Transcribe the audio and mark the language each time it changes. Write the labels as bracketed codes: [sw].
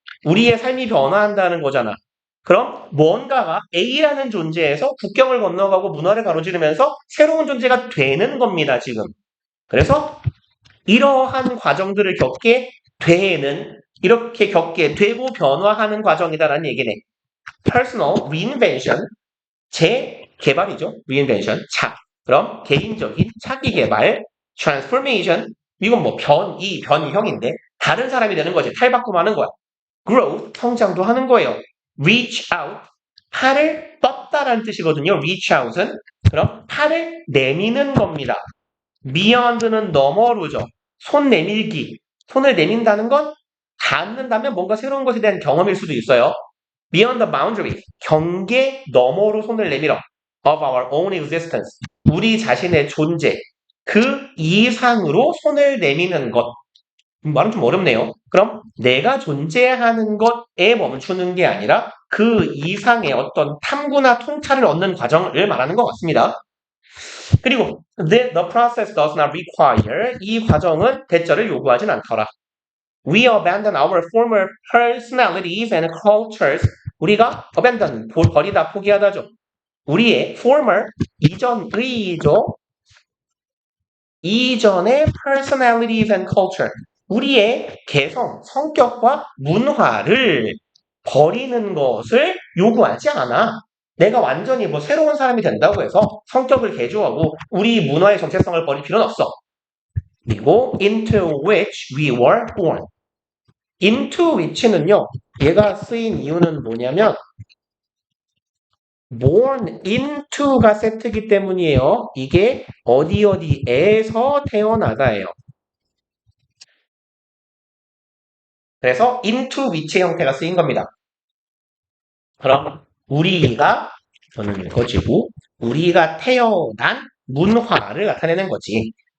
[ko] 우리의 삶이 변화한다는 거잖아. 그럼 뭔가가 A라는 존재에서 국경을 건너가고 문화를 가로지르면서 새로운 존재가 되는 겁니다, 지금. 그래서 이러한 과정들을 겪게 되는 이렇게 겪게 되고 변화하는 과정이다라는 얘기네. [en] Personal reinvention, [ko] 재개발이죠. reinvention, 그럼 개인적인 차기 개발, transformation, 이건 뭐 변이형인데 다른 사람이 되는 거지. 탈바꿈하는 거야. growth, 성장도 하는 거예요. reach out, 팔을 뻗다라는 뜻이거든요. [en] reach out은. [ko] 그럼 팔을 내미는 겁니다. beyond는 너머로죠. 손 내밀기. 손을 내민다는 건 닿는다면 뭔가 새로운 것에 대한 경험일 수도 있어요. [en] beyond the boundary, [ko] 경계 너머로 손을 내밀어. of our own existence, 우리 자신의 존재, 그 이상으로 손을 내미는 것. 말은 좀 어렵네요. 그럼 내가 존재하는 것에 멈추는 게 아니라 그 이상의 어떤 탐구나 통찰을 얻는 과정을 말하는 것 같습니다. 그리고 [en] the process does not require, [ko] 이 과정은 대절을 요구하진 않더라. [en] We abandon our former personalities and cultures. [ko] 우리가 abandon, 버리다, 포기하다죠. 우리의 former, 이전의죠. [en] 이전의 personalities and culture. [ko] 우리의 개성, 성격과 문화를 버리는 것을 요구하지 않아. 내가 완전히 뭐 새로운 사람이 된다고 해서 성격을 개조하고 우리 문화의 정체성을 버릴 필요는 없어. 그리고 into which we were born. into which는요. 얘가 쓰인 이유는 뭐냐면 born into가 세트이기 때문이에요. 이게 어디에서 태어나다예요. 그래서 into which의 형태가 쓰인 겁니다. 그럼 우리가 저는 거지고 우리가 태어난 문화를 나타내는 거지.